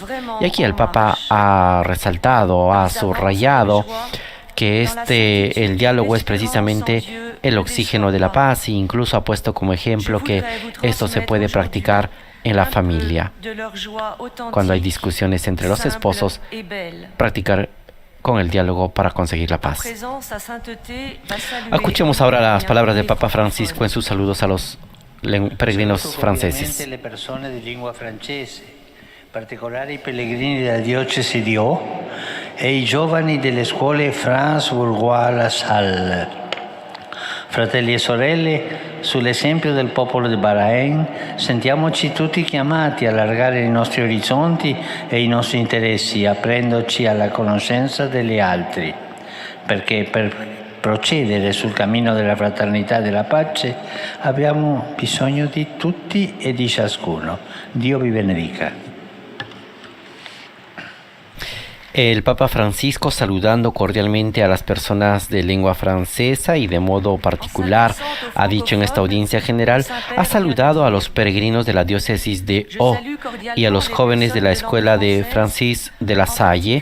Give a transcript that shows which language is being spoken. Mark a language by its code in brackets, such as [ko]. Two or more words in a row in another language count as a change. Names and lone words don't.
[es] Y aquí el Papa ha resaltado, ha subrayado que el diálogo es precisamente el oxígeno de la paz, e incluso ha puesto como ejemplo que esto se puede practicar en la familia. Cuando hay discusiones entre los esposos, practicar con el diálogo para conseguir la paz. Escuchemos ahora las palabras del Papa Francisco en sus saludos a los peregrinos franceses. [it] Le persone di lingua francese, in particolare i pellegrini della diocesi di Haut e i giovani delle scuole France Bourgois La Salle. Fratelli e sorelle, sull'esempio del popolo di Bahrain, sentiamoci tutti chiamati a allargare i nostri orizzonti e i nostri interessi, aprendoci alla conoscenza degli altri, perché per procedere sul cammino della fraternità e della pace abbiamo bisogno di tutti e di ciascuno. Dio vi benedica. [es] El Papa Francisco, saludando cordialmente a las personas de lengua francesa y de modo particular, ha dicho en esta audiencia general, ha saludado a los peregrinos de la diócesis de O y a los jóvenes de la escuela de Francis de la Salle.